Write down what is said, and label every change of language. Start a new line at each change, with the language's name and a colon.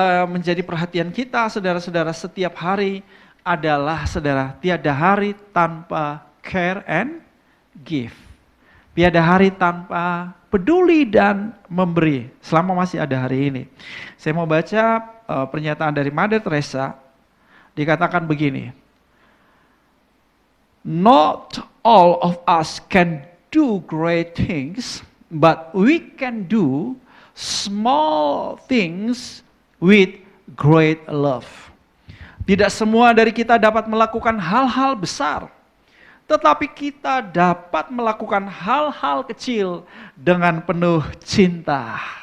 Indonesian: menjadi perhatian kita, saudara-saudara, setiap hari adalah, saudara, tiada hari tanpa
English: care and give.
Indonesian: Tiada hari tanpa peduli dan memberi selama masih ada hari ini. Saya mau baca pernyataan dari Mother Teresa. Dikatakan begini,
English: not all of us can do great things, but we can do small things with great love.
Indonesian: Tidak semua dari kita dapat melakukan hal-hal besar, tetapi kita dapat melakukan hal-hal kecil dengan penuh cinta.